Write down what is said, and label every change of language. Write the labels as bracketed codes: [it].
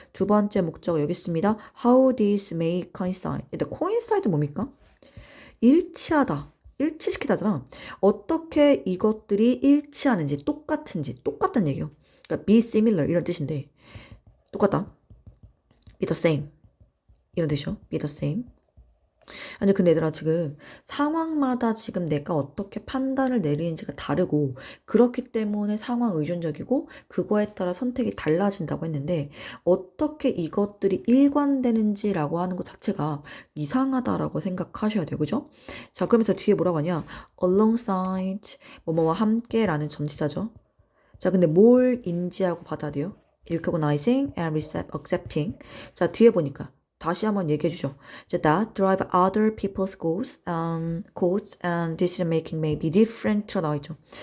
[ko] 두 번째 목적어 여기 있습니다. [en] How these may coincide. [ko] 일단 coincide 뭡니까? 일치하다. 일치시키다잖아. 어떻게 이것들이 일치하는지, 똑같은지, 똑같다는 얘기요. 그러니까 [en] be similar [ko] 이런 뜻인데 똑같다. [en] be the same [ko] 이런 뜻이죠. [en] be the same. [ko] 아니 근데 얘들아 지금 상황마다 지금 내가 어떻게 판단을 내리는지가 다르고 그렇기 때문에 상황 의존적이고 그거에 따라 선택이 달라진다고 했는데 어떻게 이것들이 일관되는지라고 하는 것 자체가 이상하다라고 생각하셔야 돼요. 그죠? 자 그러면서 뒤에 뭐라고 하냐 alongside 뭐뭐와 함께라는 전치사죠. 자 근데 뭘 인지하고 받아들여? [en] recognizing and accepting. [ko] 자 뒤에 보니까 다시 한번 얘기해 주죠. [en] that drive other people's goals and decision making may be different [ko] 나와 있죠.